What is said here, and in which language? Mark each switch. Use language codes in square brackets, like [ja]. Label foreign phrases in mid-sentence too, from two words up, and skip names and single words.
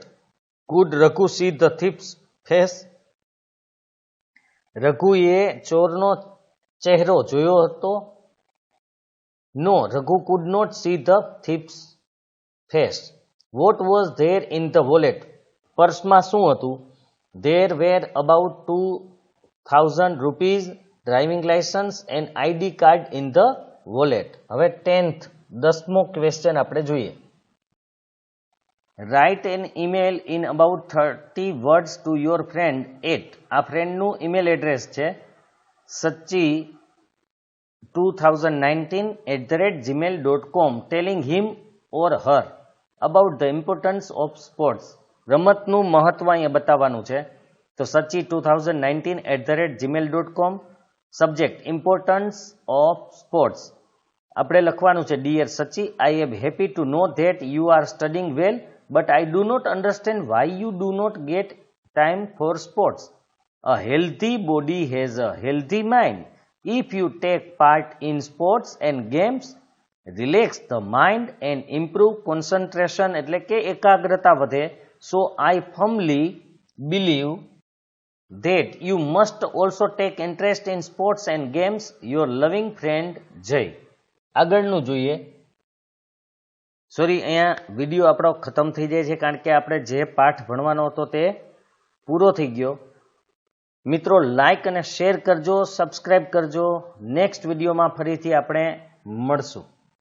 [en] Could Raghu see the thief's face? [gu] રઘુએ ચોરનો ચહેરો જોયો હતો? [en] No, Raghu could not see the thief's face. What was there in the wallet? [gu] પર્સમાં શું હતું? [en] There were about 2000 rupees, driving license and ID card in the wallet. [gu] હવે 10th 10મો ક્વેશ્ચન આપણે જોઈએ. [en] Write an email in about 30 words to your friend at. [gu] આ ફ્રેન્ડનું ઈમેલ એડ્રેસ છે. [en] સચ્ચી 2019@gmail.com telling him or her about the importance of sports. [gu] રમતનું મહત્વ અહીંયા બતાવવાનું છે. તો સચી 2019@gmail.com. [en] Subject importance of sports. [gu] આપણે લખવાનું છે [en] Dear Sachi, I am happy to know that you are studying well, but I do not understand why you do not get time for sports. A healthy body has a healthy mind. If you take part in sports and games, relax the mind and improve concentration, [gu] એટલે કે એકાગ્રતા વધે. [en] So I firmly believe that you must also take interest in sports and games. Your loving friend Jay. [gu] આગળનું જોઈએ. સોરી, અહીંયા વિડીયો આપણો ખતમ થઈ જાય છે કારણ કે આપણે જે પાઠ ભણવાનો હતો તે પૂરો થઈ ગયો. મિત્રો, લાઈક અને શેર કરજો, સબસ્ક્રાઇબ કરજો. નેક્સ્ટ વિડીયોમાં ફરીથી આપણે મળશું.